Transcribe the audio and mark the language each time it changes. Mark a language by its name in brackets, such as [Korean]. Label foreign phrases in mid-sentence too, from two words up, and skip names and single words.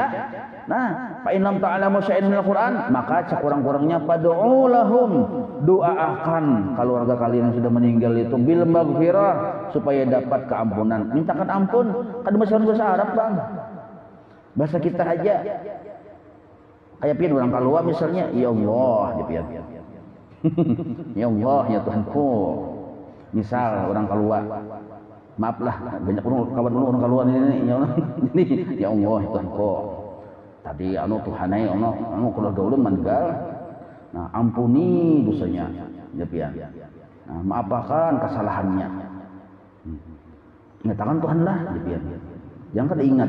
[Banjar] Nah, [Arabic] فإن لم تعلموا شيئا من القرآن, [Banjar] maka sekurang-kurangnya [Arabic] فادعوا لهم, [Banjar] doakan keluarga kalian yang sudah meninggal itu [Arabic] بالمغفرة, [Banjar] supaya dapat keampunan. Mintakan ampun, kada mesti bahasa Arab Bang. Bahasa kita aja. Kayak pian orang keluar misalnya, [Arabic] يا الله, [Banjar] ya pian. [Arabic] يا الله, [Banjar] ya Tuhanku. Misal orang keluar, maaflah banyak kawan orang keluar ini [Arabic] يا الله [Banjar] itu kok tadi Tuhanai keluarga ulun meninggal, nah ampuni dosanya ya pian, nah maafkan kesalahannya, nyatakan Tuhan lah ya pian, jangan kada ingat.